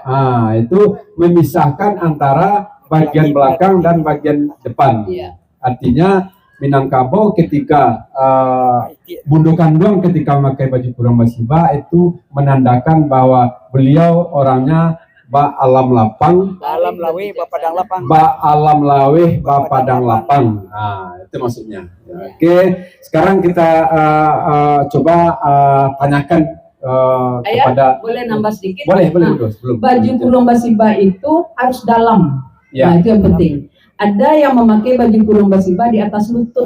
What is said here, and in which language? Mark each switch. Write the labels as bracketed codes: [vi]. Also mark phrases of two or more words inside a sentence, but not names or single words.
[id] Nah, itu memisahkan antara bagian belakang dan bagian depan. Iya. Artinya Minangkabau ketika Bundo Kandung ketika memakai baju kurang basiba itu menandakan bahwa beliau orangnya [min] ba alam lapang, Alam lawe bapadang lapang. ba alam laweh ba padang lapang. [id] Nah, itu maksudnya. Oke, sekarang kita coba tanyakan Ayah, kepada boleh nambah sedikit? boleh Nah, bro, sebelum baju kurung basiba itu harus dalam. Ya. Nah, itu yang penting. Ada yang memakai baju kurung basiba di atas lutut